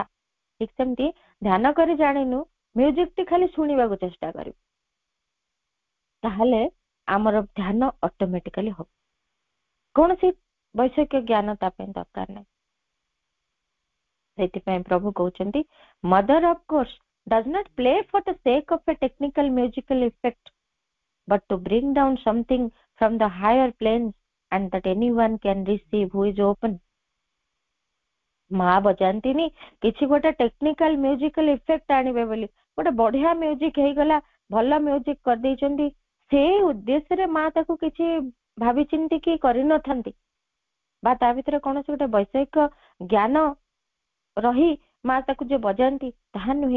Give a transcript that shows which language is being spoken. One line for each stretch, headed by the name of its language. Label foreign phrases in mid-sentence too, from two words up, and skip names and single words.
Odia: ଠିକ ସେମିତି ଧ୍ୟାନ କରି ଜାଣିନୁ, ମ୍ୟୁଜିକଟି ଖାଲି ଶୁଣିବାକୁ ଚେଷ୍ଟା କରିବୁ, ତାହେଲେ ଆମର ଧ୍ୟାନ ଅଟୋମେଟିକାଲି ହବ। କୌଣସି ବୈଷୟିକ ଜ୍ଞାନ ତା ପାଇଁ ଦରକାର ନାହିଁ। ସେଥିପାଇଁ ପ୍ରଭୁ କହୁଛନ୍ତି,
English: Mother of course does not play for the sake of a technical musical effect, but to bring down something from the higher planes and that anyone can receive who is open.
Odia: ମା ବଜାନ୍ତିନି କିଛି ଗୋଟେ
English: technical musical effect
Odia: ଆଣିବେ ବୋଲି, ଗୋଟେ ବଢିଆ ମ୍ୟୁଜିକ ହେଇଗଲା, ଭଲ ମ୍ୟୁଜିକ କରିଦେଇଛନ୍ତି, ସେଇ ଉଦ୍ଦେଶ୍ୟରେ ମା ତାକୁ କିଛି ଭାବି ଚିନ୍ତିକି କରିନଥାନ୍ତି, ବା ତା ଭିତରେ କୌଣସି ଗୋଟେ ବୈଷୟିକ ଜ୍ଞାନ ରହି ମା ତାକୁ ଯେ ବଜାନ୍ତି ତାହା ନୁହେଁ।